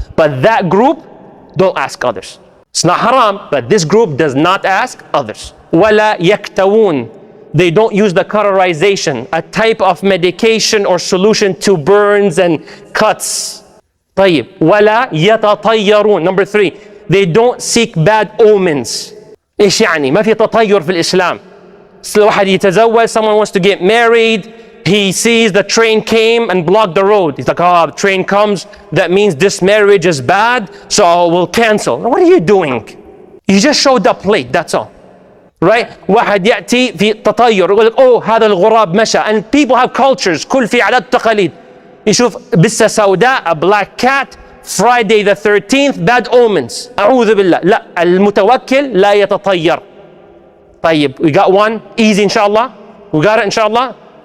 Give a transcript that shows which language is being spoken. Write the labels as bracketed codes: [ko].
[en] But that group, don't ask others. It's not haram, but this group does not ask others. [ar] ولا يكتوون. [en] They don't use the cauterization, a type of medication or solution to burns and cuts. [ar] طيب. ولا يتطيرون. [en] Number 3. They don't seek bad omens. [ar] إيش يعني؟ ما في تطير في الإسلام. واحد يتزوج, [en] someone wants to get married, he sees the train came and blocked the road. He's like, oh, the train comes, that means this marriage is bad, so we'll cancel. What are you doing? You just showed up late, that's all. Right? [ar] واحد يأتي في تطير يقول لك, oh, هذا الغراب مشى. [en] And people have cultures, [ar] كل في عادات تقاليد. يشوف بسة سوداء, [en] a black cat, Friday the 13th, bad omens. [ar] أعوذ بالله. لا, المتوكل لا يتطير. طيب, [en] we got one, easy inshallah. We got it inshallah.